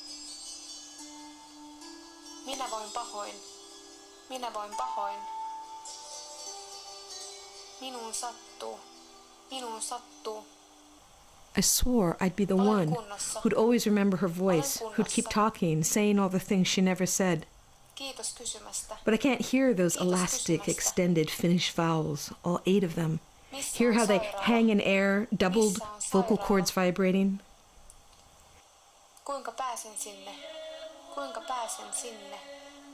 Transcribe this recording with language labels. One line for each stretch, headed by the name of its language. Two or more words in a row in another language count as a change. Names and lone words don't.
Finnish: Minä voin pahoin. Minä voin pahoin. Minuun sattuu. Minuun sattuu.
English: I swore I'd be the one who'd always remember her voice, who'd keep talking, saying all the things she never said.
Finnish: Kiitos kysymästä.
English: But I can't hear those elastic, extended Finnish vowels, all 8 of them. Hear how they hang in air, doubled vocal cords vibrating.
Finnish: Kuinka pääsen sinne? Kuinka pääsen sinne?